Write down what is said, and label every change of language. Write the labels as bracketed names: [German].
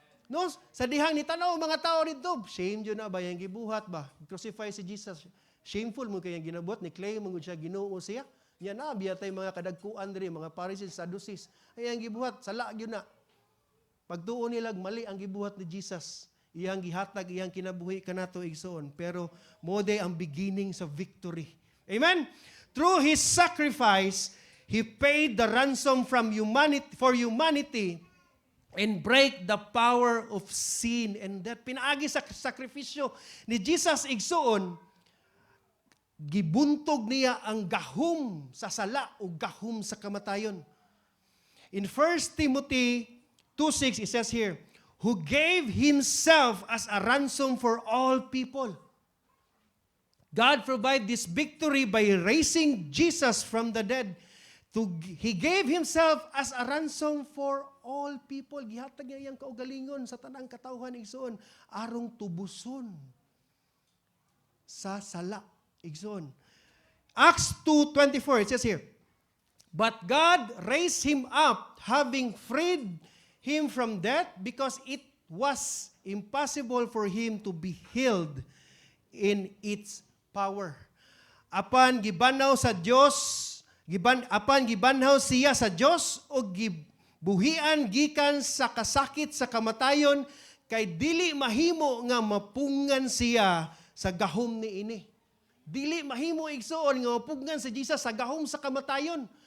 [Cebuano] No, sa dihang ni tanaw mga tao dito, shame jud na ba yang gibuhat ba? Crucify si Jesus. Shameful mo kay ginabuhat ni claim mo siya Ginoo siya. Nya na biya tay mga kadagkuan diri, mga Pharisees, Sadducees. Ay ang gibuhat sala gyud na. Pagtuon nila mali ang gibuhat ni Jesus. Iyang gihatag, iyang kinabuhi kanato igsoon. Pero mo day ang beginning sa victory. Amen. [English] Through His sacrifice, He paid the ransom from humanity and break the power of sin and death. [Cebuano] Pinaagi sa sakripisyo ni Jesus igsoon, gibuntog niya ang gahom sa sala o gahom sa kamatayon. [English] In 1 Timothy 2:6, it says here, who gave Himself as a ransom for all people. God provided this victory by raising Jesus from the dead. He gave Himself as a ransom for all people. [Cebuano] Gihatag niya iyang kaugalingon sa tanang katawhan igsoon, arong tubuson sa sala igsoon. [English] Acts 2:24, it says here, but God raised Him up, having freed Him from death, because it was impossible for Him to be held in its power. [Cebuano] Apan gibanhaw sa Dios, apan gibanhaw siya sa Dios o gibuhian gikan sa kasakit sa kamatayon, kay dili mahimo nga mapungan siya sa gahom niini. Dili mahimo igsoon nga mapungan si Jesus sa gahom sa kamatayon.